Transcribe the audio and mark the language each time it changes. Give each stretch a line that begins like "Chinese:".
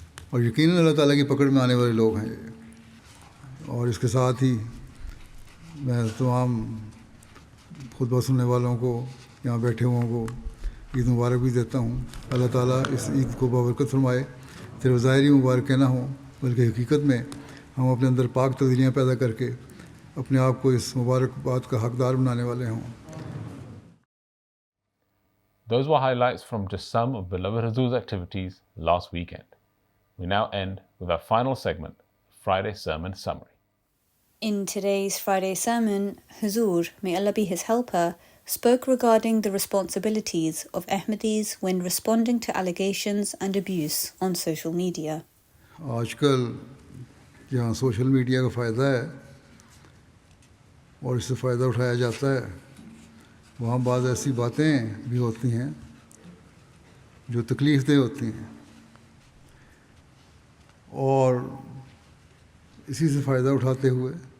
Urdu: اور یقیناً اللہ تعالیٰ کی پکڑ میں آنے والے لوگ ہیں یہ. اور اس کے ساتھ ہی میں تمام خطبہ سننے والوں کو, یہاں بیٹھے ہوں کو عید مبارک بھی دیتا ہوں. اللہ تعالیٰ اس عید کو بابرکت فرمائے. صرف ظاہری مبارک نہ ہوں بلکہ حقیقت میں ہم اپنے اندر پاک تبدیلیاں پیدا کر کے اپنے آپ کو اس مبارک بات کا حقدار بنانے والے ہوں.
English: Those were highlights from just some of beloved Hazur's activities last weekend. We now end with our final segment, Friday Sermon Summary. In today's Friday sermon, Hazur, may Allah be his helper, spoke regarding the responsibilities of Ahmadis when responding to allegations and abuse on social media.
Urdu: آج کل جہاں social media کا فائدہ ہے اور اس سے فائدہ اٹھایا جاتا ہے، وہاں بعض ایسی باتیں بھی ہوتی ہیں جو تکلیف دہ ہوتی ہیں، اور اسی سے فائدہ اٹھاتے ہوئے